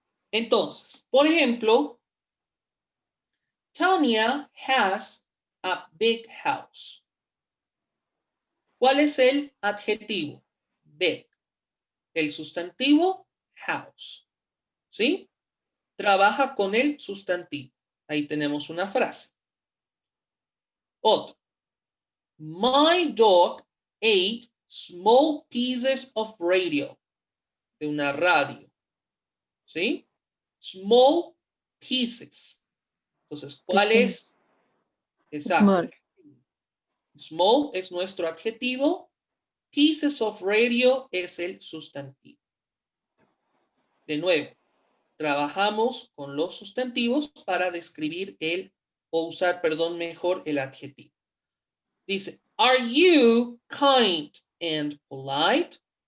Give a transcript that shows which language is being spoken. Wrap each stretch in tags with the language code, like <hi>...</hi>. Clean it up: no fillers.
<es>Entonces, por ejemplo,</es> <en>Tanya has a big house.</en> <es>¿Cuál es el adjetivo? Big. El sustantivo, house. ¿Sí? Trabaja con el sustantivo. Ahí tenemos una frase. Otro.</es> <en>My dog ate small pieces of radio.</en> <es>De una radio. ¿Sí?</es> <en>Small pieces.</en> <es>Entonces, ¿cuál es? Exacto.</es> <en>Small.</en> <es>Small es nuestro adjetivo. Pieces of radio es el sustantivo. De nuevo, trabajamos con los sustantivos para describir o usar, perdón, mejor el adjetivo. Dice,</es> <en>are you kind and polite?</en>